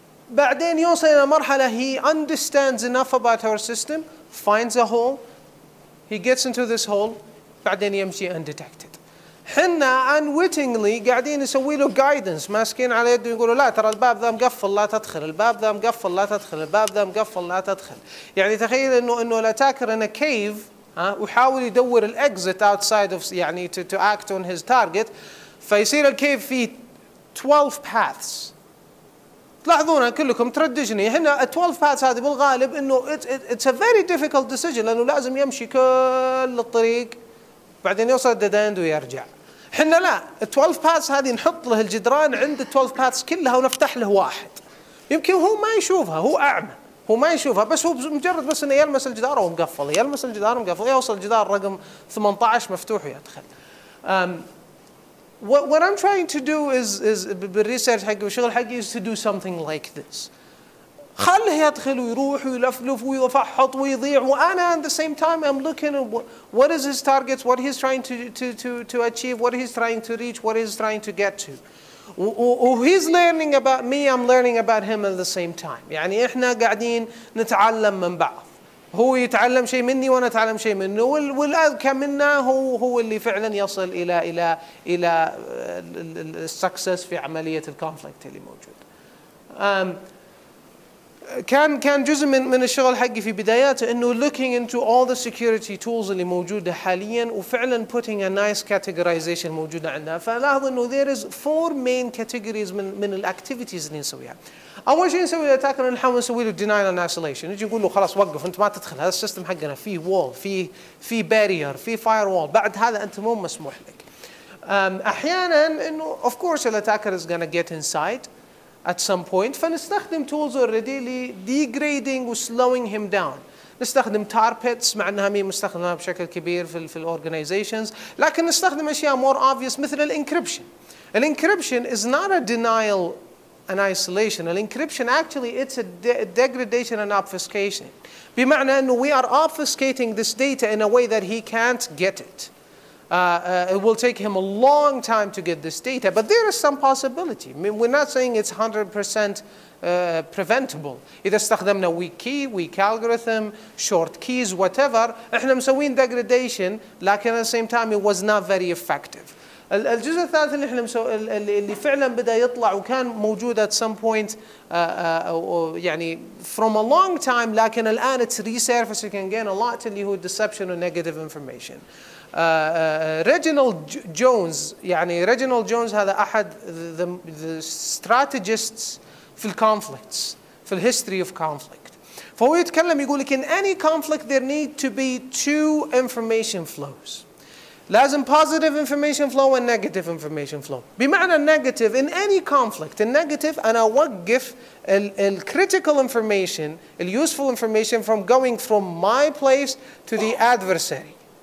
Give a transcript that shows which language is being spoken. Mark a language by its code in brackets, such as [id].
[ar] بعدين يوصل إلى مرحلة [en] he understands enough about our system, finds a hole, he gets into this hole, [ar] بعدين يمشي [en] undetected. [ar] حنا unwittingly قاعدين نسوي له guidance، ماسكين على يده يقولوا لا ترى الباب ذا مقفل لا تدخل، الباب ذا مقفل لا تدخل، الباب ذا مقفل لا تدخل. يعني تخيل انه الاتاكر [en] in a cave [ar] ويحاول يدور الاكزit outside of يعني [en] to act on his target، [ar] فيصير الكيف فيه 12 paths. تلاحظونها كلكم تردجني هنا 12 paths هذه بالغالب انه [en] it's a very difficult decision [ar] لانه لازم يمشي كل الطريق بعدين يوصل [en] dead end [ar] ويرجع. احنا لا 12 paths هذه نحط له الجدران عند 12 paths كلها ونفتح له واحد. يمكن هو ما يشوفها، هو اعمى، هو ما يشوفها، بس هو مجرد بس انه يلمس الجدار ومقفل، يلمس الجدار ومقفل، يوصل الجدار رقم 18 مفتوح ويدخل. [en] What I'm trying to do is [ar] بالريسيرش حقي والشغل حقي [en] is to do something like this. [ar] خله يدخل ويروح ويلفلف ويفحط ويضيع وأنا [en] at the same time I'm looking at what is his targets, what he's trying to achieve, what he's trying to reach, what he's trying to get to. He's learning about me, I'm learning about him at the same time. [ar] يعني إحنا قاعدين نتعلم من بعض. هو يتعلم شيء مني وأنا أتعلم شيء منه، والأذكى منا هو اللي فعلا يصل إلى السكسس في عملية الكونفليكت اللي موجود. كان جزء من الشغل حقي في بداياته انه [en] looking into all the security tools [ar] اللي موجوده حاليا وفعلا [en] putting a nice categorization [ar] موجوده عندها. فلاحظ انه [en] there is 4 main categories [ar] من الاكتيفيتيز اللي نسويها. اول شيء نسوي الاتاكر نحاول نسوي له denial and isolation، نجي نقول له خلاص وقف انت ما تدخل، هذا السيستم حقنا فيه وول، فيه بارير، فيه فاير وول، بعد هذا انت مو مسموح لك. احيانا انه [en] of course الاتاكر is gonna get inside at some point، [ar] فنستخدم [en] tools already ل degrading و slowing him down. [ar] نستخدم tar pits مع انها مي مستخدمه بشكل كبير في الاورجنايزيشنز، لكن نستخدم اشياء [en] more obvious [ar] مثل الانكربشن. [en] الانكربشن is not a denial and isolation. الانكربشن actually it's a degradation and obfuscation. [ar] بمعنى انه [en] we are obfuscating this data in a way that he can't get it. It will take him a long time to get this data, but there is some possibility. I mean, we're not saying it's 100% preventable. [ar] إذا استخدمنا [en] weak key, weak algorithm, short keys, whatever, [ar] إحنا مسوين [en] degradation, لكن at the same time it was not very effective. [ar] الجزء الثالث اللي احنا اللي فعلا بدأ يطلع وكان موجود [en] at some point [ar] يعني [en] from a long time، [ar] لكن الآن [en] it's resurfacing again a lot [ar] اللي هو deception و negative information. ريجينالد جونز، يعني ريجينالد جونز هذا أحد [en] the strategists [ar] في الكونفليكتس، في الهيستوري اوف كونفليكت. فهو يتكلم يقول لك [en] in any conflict there need to be 2 information flows. لازم positive information flow and negative information flow. [ar] بمعنى النيجاتيف [en] in any conflict، [ar] النيجاتيف أنا أوقف [en] critical information, useful information from going from my place to the adversary.